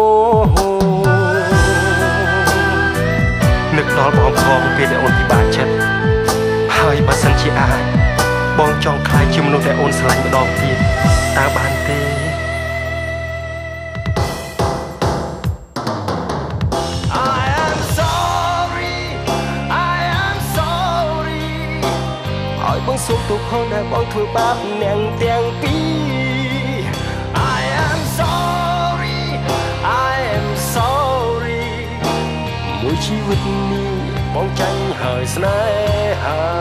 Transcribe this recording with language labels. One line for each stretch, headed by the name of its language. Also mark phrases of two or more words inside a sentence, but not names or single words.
Khmer: នឹកដល់បងផងពេលដែលអូនពិបាកចិត្តហើយបើសិនជាអាចបងចង់ខ្លាចជាមនុស្សដែលអូនស្រឡាញ់ម្ដងទៀតតើបានទេ បងសូមទោសផងដែលបងធ្វើបាបអ្នកទាំងពីរ
English: I am sorry I am sorry
Khmer: មួយជីវិតនេះបងចាញ់ហើយស្នេហា